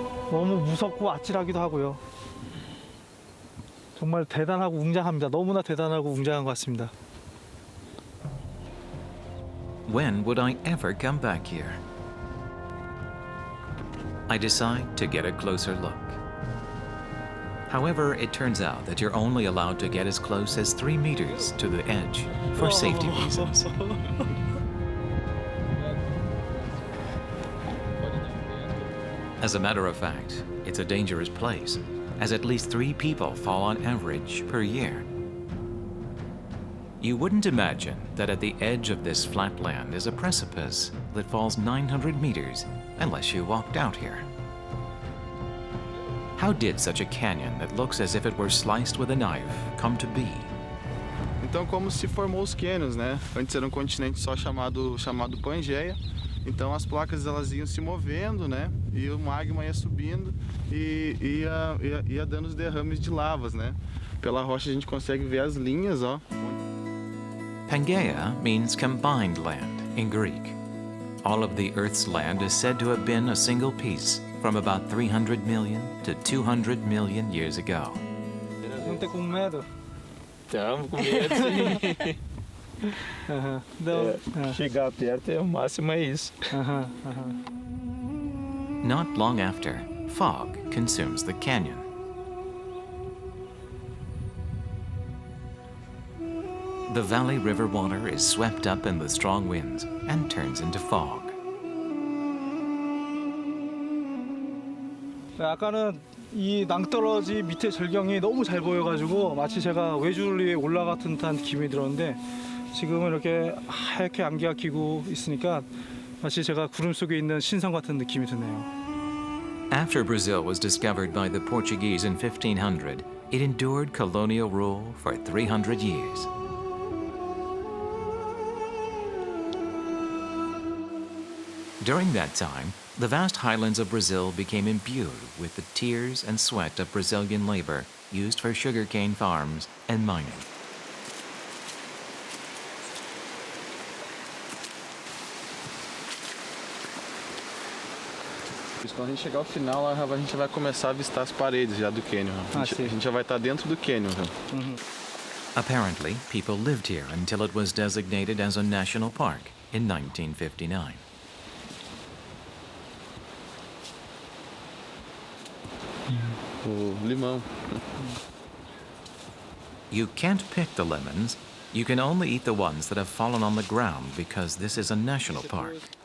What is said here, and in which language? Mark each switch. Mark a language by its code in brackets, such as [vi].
[ko] 너무 무섭고 아찔하기도 하고요. 정말 대단하고 웅장합니다. 너무나 대단하고 웅장한 것 같습니다. [en] When would I ever come back here? I decide to get a closer look. However, it turns out that you're only allowed to get as close as 3 meters to the edge for safety reasons. As a matter of fact, it's a dangerous place, as at least 3 people fall on average per year. You wouldn't imagine that at the edge of this flat land is a precipice that falls 900 meters unless you walked out here. How did such a canyon that looks as if it were sliced with a knife come to be? [pt] Então, como se formou os cânions, né? Antes era um continente só chamado Pangeia. Então, as placas elas iam se movendo, né? E o magma ia subindo e ia dando os derrames de lavas, né? Pela rocha a gente consegue ver as linhas, ó. [en] Pangaea means combined land in Greek. All of the Earth's land is said to have been a single piece from about 300 million to 200 million years ago. [pt] Não tem com medo? Estamos com medo, sim. Chegar perto o máximo é isso. [en] Not long after, fog consumes the canyon. The valley river water is swept up in the strong winds and turns into fog. [ko] 아까는 이 낭떠러지 밑에 절경이 너무 잘 보여가지고 마치 제가 외줄 위에 올라갔던 듯한 기분이 들었는데 지금은 이렇게 하얗게 안개가 끼고 있으니까 마치 제가 구름 속에 있는 신선 같은 느낌이 드네요. [en] After Brazil was discovered by the Portuguese in 1500, it endured colonial rule for 300 years. During that time, the vast highlands of Brazil became imbued with the tears and sweat of Brazilian labor used for sugarcane farms and mining. [pt] Quando a gente chegar ao final, lá, a gente vai começar a avistar as paredes já do cânion. A gente já vai estar dentro do cânion. [en] Apparently, people lived here until it was designated as a national park in 1959. [pt] O limão. [en] You can't pick the lemons. You can only eat the ones that have fallen on the ground because this is a national park.